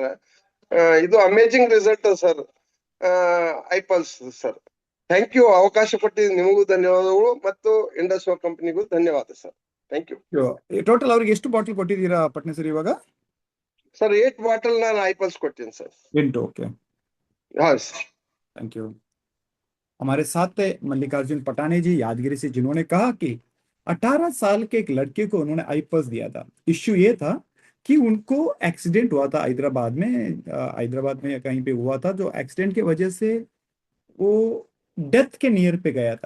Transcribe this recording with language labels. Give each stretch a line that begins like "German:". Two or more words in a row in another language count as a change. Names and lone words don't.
Kannada: ಇದು
English: amazing result
Kannada: ಸರ್, ಐಪಲ್ಸ್ ಸರ್.
English: thank you.
Kannada: ಅವಕಾಶ ಕೊಟ್ಟಿದ್ದು ನಿಮಗೂ ಧನ್ಯವಾದಗಳು ಮತ್ತು ಇಂಡಸ್ಟ್ರೋ ಕಂಪನಿಗೂ ಧನ್ಯವಾದ ಸರ್.
English: thank you.
Kannada: ಟೋಟಲ್ ಅವ್ರಿಗೆ ಎಷ್ಟು ಬಾಟಲ್ ಕೊಟ್ಟಿದ್ದೀರಾ ಪಟ್ನೆ ಸರ್ ಇವಾಗ? ಸರ್ 8 ಬಾಟಲ್ ನಾನು ಐಪಲ್ಸ್ ಕೊಡ್ತೀನಿ ಸರ್. इंटू ओके, ಹಾ ಸರ್.
English: thank you.
Hindi: हमारे साथ थे मल्लिकार्जुन पटाने जी यादगिरी से, जिन्होंने कहा कि 18 साल के एक लड़के को उन्होंने आईपल्स दिया था। इश्यू ये था कि उनको एक्सीडेंट हुआ था हैदराबाद में, हैदराबाद में या कहीं पे हुआ था, जो एक्सीडेंट की वजह से वो डेथ के नियर पे गया था।